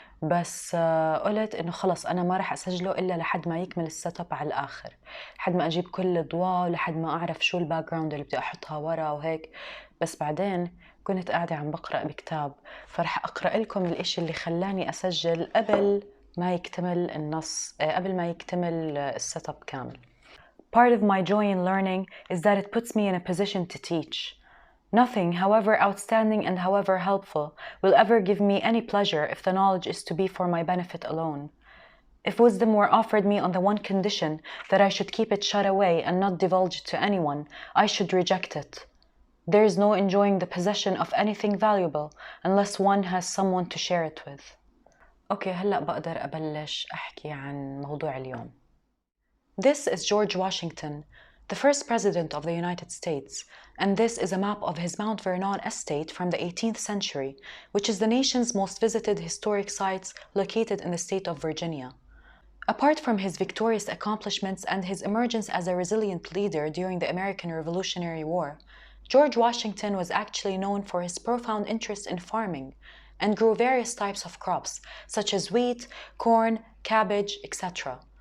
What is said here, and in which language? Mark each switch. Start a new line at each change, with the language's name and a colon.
Arabic: بس قُلت إنه خلص أنا ما رح أسجله إلا لحد ما يكمل الsetup على الآخر، لحد ما أجيب كل الأضواء ولحد ما أعرف شو الbackground اللي بدي أحطها ورا وهيك. بس بعدين كنت قاعدة عم باقرأ بكتاب، فرح أقرأ لكم الإشي اللي خلّاني أسجل قبل ما يكتمل النص، قبل ما يكتمل الsetup كامل.
English: Part of my joy in learning is that it puts me in a position to teach. Nothing, however outstanding and however helpful, will ever give me any pleasure if the knowledge is to be for my benefit alone. If wisdom were offered me on the one condition that I should keep it shut away and not divulge it to anyone, I should reject it. There is no enjoying the possession of anything valuable unless one has someone to share it with.
Arabic: أوكي، هلأ بقدر أبلش أحكي عن موضوع اليوم.
English: This is George Washington, the first president of the United States, and this is a map of his Mount Vernon estate from the 18th century, which is the nation's most visited historic sites located in the state of Virginia. Apart from his victorious accomplishments and his emergence as a resilient leader during the American Revolutionary War, George Washington was actually known for his profound interest in farming and grew various types of crops, such as wheat, corn, cabbage, etc.